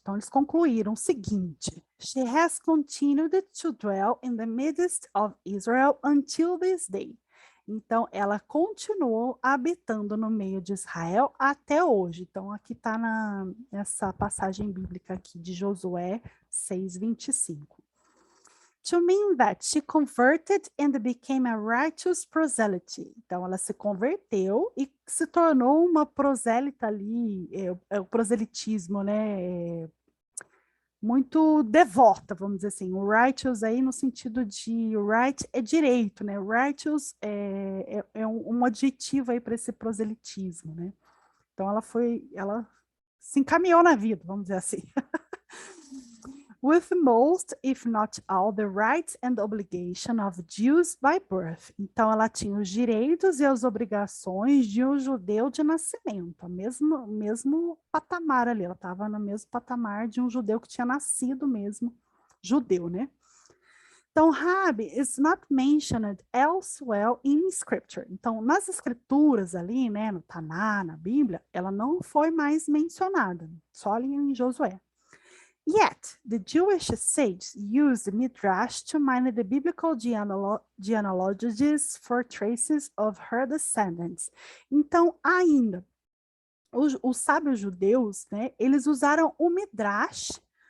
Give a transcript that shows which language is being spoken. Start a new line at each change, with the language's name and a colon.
Portuguese: Então, eles concluíram o seguinte:
English: She has continued to dwell in the midst of Israel until this day.
Portuguese: Então, ela continuou habitando no meio de Israel até hoje. Então, aqui está nessa passagem bíblica aqui de Josué 6:25.
English: To mean that she converted and became a righteous proselyte.
Portuguese: Então, ela se converteu e se tornou uma prosélita ali, o proselitismo, né? Muito devota, vamos dizer assim. O righteous aí no sentido de right é direito, né? Righteous é um adjetivo aí para esse proselitismo, né? Então, ela se encaminhou na vida, vamos dizer assim.
English: With most, if not all, the rights and obligation of Jews by birth.
Portuguese: Então, ela tinha os direitos e as obrigações de um judeu de nascimento, mesmo patamar ali, ela estava no mesmo patamar de um judeu que tinha nascido mesmo, judeu, né?
English: Então, Raabe is not mentioned elsewhere in scripture.
Portuguese: Então, nas escrituras ali, né, no Taná, na Bíblia, ela não foi mais mencionada, só ali em Josué.
English: Yet, the Jewish sages used Midrash to mine the biblical genealogies for traces of her descendants.
Portuguese: Então, os sábios judeus, né, eles usaram o Midrash